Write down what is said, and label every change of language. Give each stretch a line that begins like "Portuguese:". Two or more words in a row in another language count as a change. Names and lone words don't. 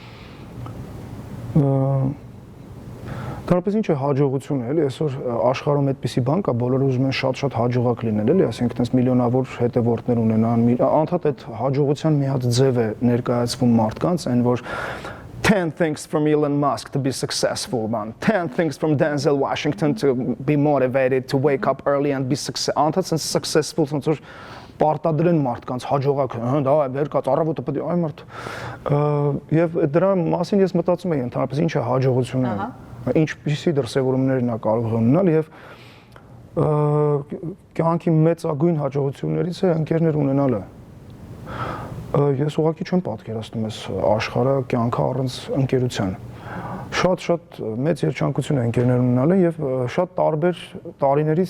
Armenian: Կարապես ինչ է հաջողությունը, էլի, այսօր աշխարհում այդպիսի բան կա, բոլորը ուզում են շատ-շատ հաջողակ լինել, էլի, ասենք, այդպես միլիոնավոր հետևորդներ ունենան, անդադ այդ հաջողության մի հատ ձև է ներկայացվում մարդկանց, այն որ
English: 10 things from Elon Musk to be successful, man. 10 things from Denzel Washington to be motivated, to wake up early and be successful,
Armenian: ոնց որ պարտադրեն մարդկանց հաջողակ, դա վեր կա, առավոտը պետք է այ մարդ։ Եվ դրա մասին ես մտածում եի ընդհանրապես ինչ է հաջողությունը, ինչպիսի դրսևորումներն է կարող ունենալ եւ կյանքի մեծագույն հաջողություններից է ընկերներ ունենալը։ Ես ուղղակի չեմ պատկերացնում այս աշխարհը կյանքը առանց ընկերության։ Շատ մեծ երջանկություն է ընկերներ ունենալը եւ շատ տարբեր տարիներից